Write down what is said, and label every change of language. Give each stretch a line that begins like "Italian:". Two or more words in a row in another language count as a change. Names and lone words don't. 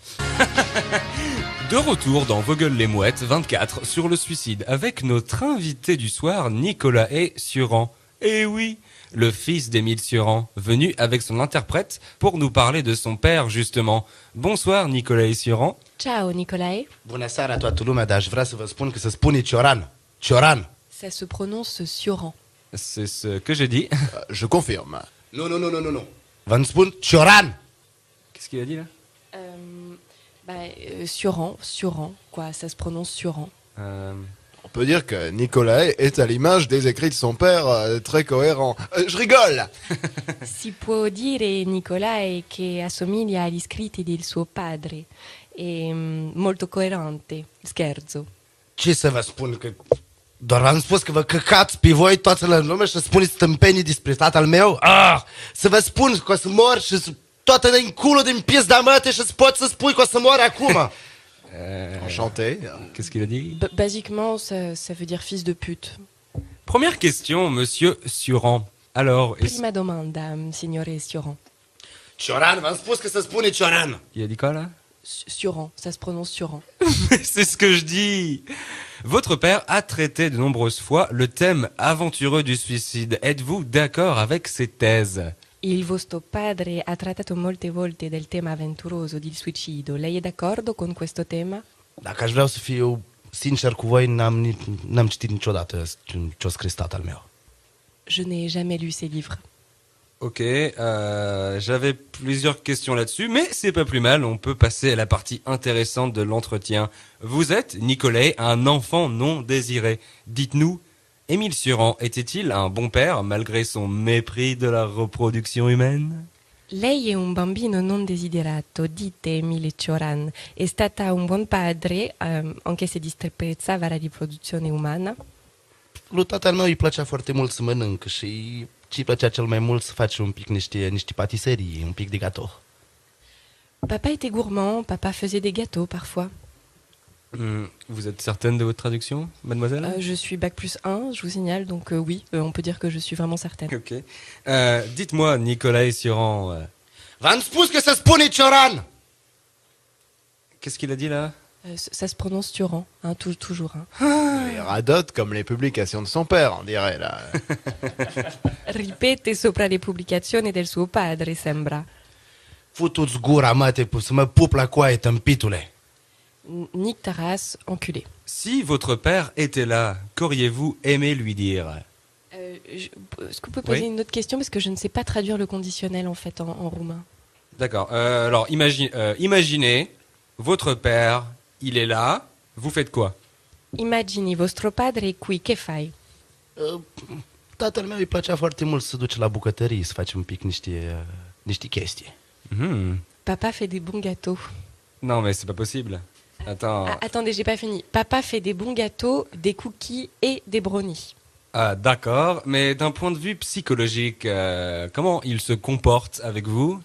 French: De retour dans Vos gueules les mouettes 24 sur le suicide avec notre invité du soir Nicolas Suran. Et oui, le fils d'Émile Suran, venu avec son interprète pour nous parler de son père justement. Bonsoir Nicolas Suran.
Italian: Ciao Nicolae.
Romanian: Bună seara toată lumea, dar aș vrea să vă spun că se spune Cioran. Cioran.
French: Ça se prononce Cioran. C'est ce que j'ai dit. Je confirme. Non.
Romanian: Vă spun Cioran.
French: Qu'est-ce qu'il a dit là? Suran, quoi, ça se prononce Suran. On peut dire que Nicolas est à l'image des écrits de son père, très cohérent. Je rigole.
Italian: Si può dire Nicolae che assomiglia agli scritti del suo padre. È molto coerente. Scherzo.
Romanian: Ce să vă spun că... Doar v-am spus că vă căcați pe voi toată la lume și să spuneți stâmpenii despre tatăl meu. Să vă spun că o să mor și toată din culul din pizda măte și să pot să spui că o să mor acum.
French: Enchanté. Qu'est-ce qu'il a dit? Basiquement, ça veut dire fils de pute. Première question, monsieur Suran. Alors,
Italian: Prima domanda, signore Suran.
Romanian: Cioran, v-am spus că se spune Cioran.
French: Il a dit quoi là? Suran, ça se prononce Suran. C'est ce que je dis. Votre père a traité de nombreuses fois le thème aventureux du suicide. Êtes-vous d'accord avec ces thèses?
Italian: Il vostro padre ha trattato molte volte del tema avventuroso del suicidio. Lei è d'accordo con questo tema?
Romanian: Dacă aș vrea să fiu sincer cu voi, n-am citit niciodată ce-a scris tatăl meu.
French: Je n'ai jamais lu ces livres. Ok, j'avais plusieurs questions là-dessus, mais c'est pas plus mal, on peut passer à la partie intéressante de l'entretien. Vous êtes, Nicolas, un enfant non désiré. Dites-nous, Émile Suran était-il un bon père malgré son mépris de la reproduction humaine?
Italian: Lei è un bambino non desiderato, dite Emile Cioran. È stata un buon padre, anche se disprezzava la riproduzione umana?
Romanian: Lui tatăl meu îi plăcea foarte mult să mănâncă și ce-i plăcea cel mai mult să face un pic niște patiserii, un pic de gâteau.
French: Papa était gourmand, papa faisait des gâteaux parfois. Vous êtes certaine de votre traduction, mademoiselle? Je suis bac plus 1, je vous signale, donc oui, on peut dire que je suis vraiment certaine. Ok. Dites-moi, Nicolas Suran... V-am spus că se spune Cioran! Qu'est-ce qu'il a dit là? Ça se prononce Cioran, hein, toujours. Hein. Il radote comme les publications de son père, on dirait là.
Italian: Ripete sopra le pubblicazioni del suo padre, sembra.
Romanian: Futu-ți gura, mate, să mă pup la coaie, tâmpitule!
French: Nique ta race, enculé. Si votre père était là, qu'auriez-vous aimé lui dire? Est-ce qu'on peut poser une autre question? Parce que je ne sais pas traduire le conditionnel en fait en roumain. D'accord. Alors, imaginez, votre père, il est là, vous faites quoi?
Italian: Immagini vostro padre qui, che fai?
Romanian: Tatăl meu îi plăcea foarte mult să duce la bucătărie, să face un pic niște chestii.
French: Papa fait des bons gâteaux. Non, mais c'est pas possible. Attends. Ah, attendez, j'ai pas fini. Papa fait des bons gâteaux, des cookies et des brownies. Ah, d'accord. Mais d'un point de vue psychologique, comment il se comporte avec vous?